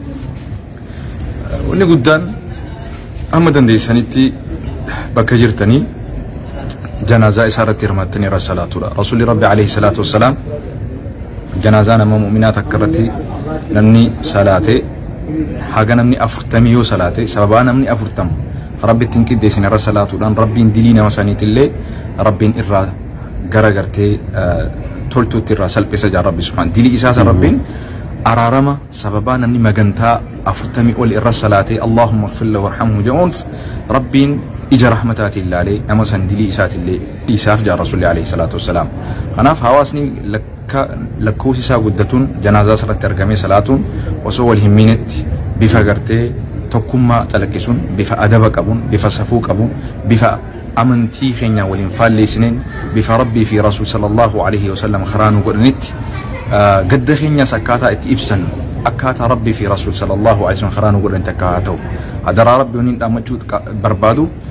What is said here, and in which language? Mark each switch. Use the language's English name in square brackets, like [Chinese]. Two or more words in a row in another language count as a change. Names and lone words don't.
[Oromo] wanni guddaan amma dandeessanitti bakka jirtanii janazaa isaa irratti hirmaattanii irra salaatuudha rasuulli rabbi [Arabic] عليه الصلاة والسلام [Oromo] janazaa nama mu'minaat akka irratti namni salaate haga namni 40 yoo salaate sababaa namni 40 rabbi ittiin qiddeessin irra salaatuudhaan rabbiin dilii nama saniitillee rabbiin irraa gara gartee toltuutti irraa salphisa jaan rabbi subhaan dilii isaa san rabbiin araarama sababaa namni magantaa 40 ol irra salaate [Arabic] اللهم اغفر له وارحمه [Oromo] jedhuun rabbiin ija rahmataatiin ilaalee nama san dilii isaatillee dhiisaaf jaan rasuulli [Arabic] عليه الصلاة [Oromo] wassalaam kanaaf hawaasni lakkoofsi isaa guddatuun janaazaa irratti argamee salaatuun osoo wal hin miinetti bifa gartee tokkummaa calaqqisuun bifa adaba qabuun bifa safuu qabuun bifa amantii keenya waliin faalleessineen bifa rabbii fi rasuul [Arabic] صلى الله عليه وسلم [Oromo] kharaanu godhanitti gadda keenyas akkaataa itti ibsan akkaataa rabbii fi rasuul [Arabic] صلى الله عليه وسلم [Oromo] kharaanu godhanitti akka haa ta'u adaraa rabbii waliin dhaammachuu barbaadu